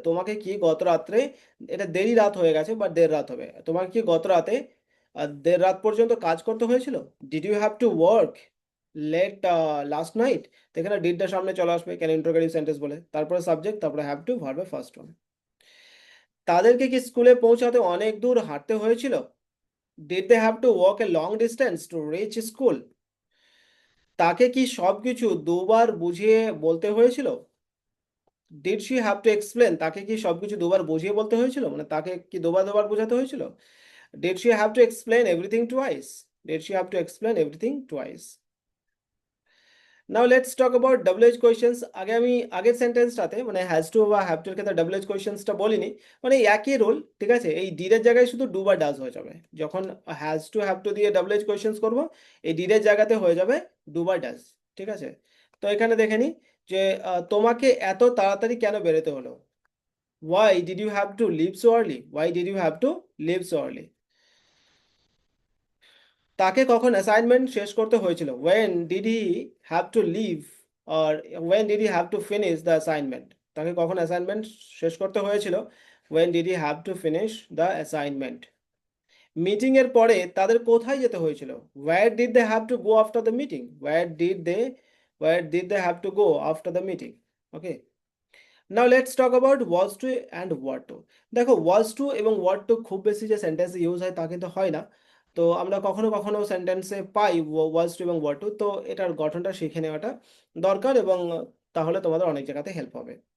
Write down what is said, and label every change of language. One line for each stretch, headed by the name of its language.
Bangla: তোমাকে কি গত রাত্রে, এটা দেরি রাত হয়ে গেছে বাট দেড় রাত হবে, তোমাকে কি গত রাতে দেড় রাত পর্যন্ত কাজ করতে হয়েছিল?
English: Did you have to work late last night?
Bangla: তো এখানে ডিডটা সামনে চলে আসবে কেন ইন্ট্রোগেটিভ সেন্টেন্স বলে, তারপরে সাবজেক্ট, তারপরে হ্যাভ টু, ভার্বের ফার্স্ট ওয়ান। তাদেরকে কি স্কুলে পৌঁছাতে অনেক দূর হাঁটতে হয়েছিল?
English: Did they have to walk a long distance to reach school?
Bangla: তাকে কি সবকিছু দুবার বুঝিয়ে বলতে হয়েছিল?
English: Did she have to explain?
Bangla: তাকে কি সবকিছু দুবার বুঝিয়ে বলতে হয়েছিল, মানে তাকে কি দুবার দুবার বোঝাতে হয়েছিল?
English: Did she have to explain everything twice? Did she have to explain everything twice? Now let's talk about double edge questions.
Bangla: আগে আমি আগের সেন্টেন্সটাতে মানে হ্যাজ টু বা হ্যাভ টুর ক্ষেত্রে ডাবল এজ কোয়েশ্চেন্সটা বলিনি, মানে একই রোল। ঠিক আছে, এই ডিড এর জায়গায় শুধু ডু বা ডাজ হয়ে যাবে। যখন হ্যাজ টু হ্যাভ টু দিয়ে ডাবল এজ কোয়েশ্চেন্স করবো, এই ডিড এর জায়গাতে হয়ে যাবে ডু বা ডাজ। ঠিক আছে, তো এখানে দেখে নি যে তোমাকে এত তাড়াতাড়ি কেন বেরোতে হলো?
English: Why did you have to leave so early? Why did you have to leave so early?
Bangla: তাকে কখন অ্যাসাইনমেন্ট শেষ করতে হয়েছিল?
English: when did he have to leave or when did he have to finish the assignment?
Bangla: তাকে কখন assignment শেষ করতে হয়েছিল?
English: when did he have to finish the assignment?
Bangla: Meeting এর পরে তাদের কোথায় যেতে হয়েছিল?
English: where did they have to go after the meeting? where did they have to go after the meeting? Okay, now let's talk about was to and were to.
Bangla: দেখো, ওয়াজ two এবং war two খুব বেশি যে সেন্টেন্সে use হয় তা কিন্তু হয় না। তো আমরা কখনো কখনো সেন্টেন্সে পাই ওয়াজ টু এবং ওয়ার টু, তো এটার গঠনটা শিখে নেওয়াটা দরকার, এবং তাহলে তোমাদের অনেক জায়গাতে হেল্প হবে।